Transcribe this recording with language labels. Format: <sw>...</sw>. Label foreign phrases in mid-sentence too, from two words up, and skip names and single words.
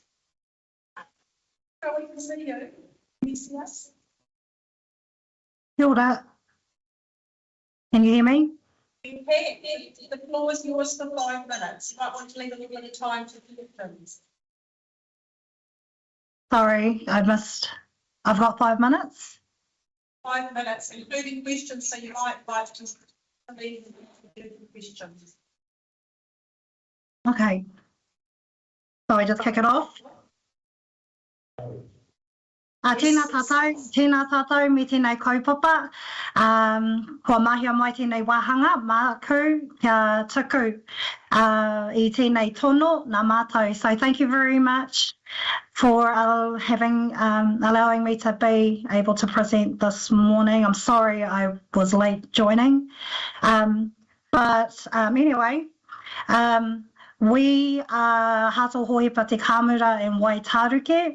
<en>Oh, we can see you. Can you see us?</en> <mi>Kia ora.</mi> <en>Can you hear me? You can. The floor is yours for 5 minutes. You might want to leave a little bit of time for questions. Sorry, I've got 5 minutes. 5 minutes, including questions, so you might like to leave questions. Okay. So I just kick it off?</en> <mi>Tēnā tātou me tēnei kaupapa. Kua mahia mai tēnei wāhanga, māku, kia tuku I tēnei tono, nā mātou.</mi> <en>So thank you very much for allowing me to be able to present this morning. I'm sorry I was late joining. But anyway, we are Hato Hoipa Te Kāmura in Waitaruke.</en>